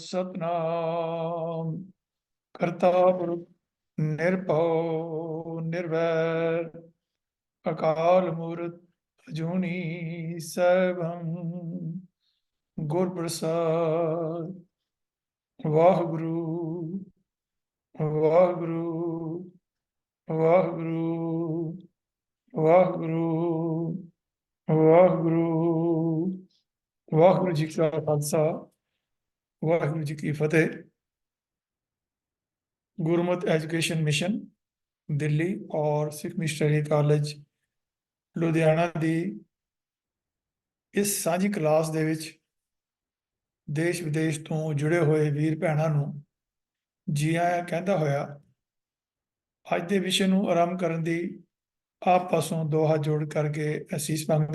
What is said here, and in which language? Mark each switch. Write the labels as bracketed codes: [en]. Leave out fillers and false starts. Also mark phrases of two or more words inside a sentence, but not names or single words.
[pa] ਸਤਿਨਾਮੁ ਕਰਤਾ ਪੁਰਖੁ ਨਿਰਭਉ ਨਿਰਵੈਰੁ ਅਕਾਲ ਮੂਰਤਿ ਅਜੂਨੀ ਸੈਭੰ ਗੁਰ ਪ੍ਰਸਾਦਿ ਵਾਹਿਗੁਰੂ ਵਾਹਿਗੁਰੂ ਵਾਹਿਗੁਰੂ ਵਾਹਿਗੁਰੂ ਵਾਹਿਗੁਰੂ ਵਾਹਿਗੁਰੂ ਜੀ ਕਾ ਖਾਲਸਾ ਵਾਹਿਗੁਰੂ ਜੀ ਕੀ ਫਤਹਿ। गुरमत एजुकेशन मिशन दिल्ली और सिख मिशनरी कॉलेज लुधियाना ਦੀ ਇਸ ਸਾਂਝੀ ਕਲਾਸ ਦੇ ਵਿੱਚ ਦੇਸ਼ ਵਿਦੇਸ਼ ਤੋਂ ਜੁੜੇ ਹੋਏ ਵੀਰ ਭੈਣਾਂ ਨੂੰ ਜੀ ਆਇਆਂ ਕਹਿੰਦਾ ਹੋਇਆ ਅੱਜ ਦੇ ਵਿਸ਼ੇ ਨੂੰ ਆਰੰਭ ਕਰਨ ਦੀ ਆਪ ਪਾਸੋਂ ਦੋ ਹੱਥ ਜੋੜ ਕਰਕੇ ਅਸੀਸ ਮੰਗਦਾ।